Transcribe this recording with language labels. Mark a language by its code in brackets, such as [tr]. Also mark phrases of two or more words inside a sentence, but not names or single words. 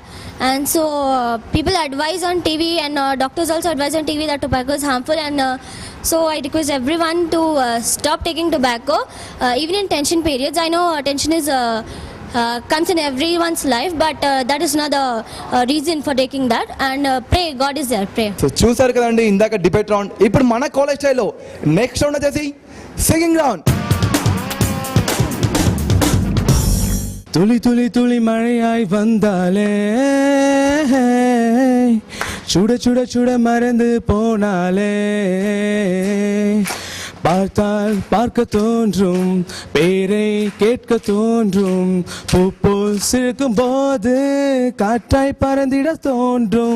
[en] And so people advise on TV, and doctors also advise on TV that tobacco is harmful. And so I request everyone to stop taking tobacco, even in tension periods. I know tension is comes in everyone's life, but that is not the reason for taking that. And pray, God is there, pray. [te] సో చూసారు కదండి ఇందాక [en] debate round. [te] ఇప్పుడు మన కాలేజ్ స్టైల్లో [en] next round [te] వచ్చేసి [en] singing round. [ta] துளி துளி துளி மழையாய் வந்தாலே, சுட சுட சுட மறந்து போனாலே, பார்த்தால் பார்க்க தோன்றும், பேரை கேட்க தோன்றும், பூப்போல் சிரிக்கும் போது காற்றாய் பறந்திட தோன்றும்.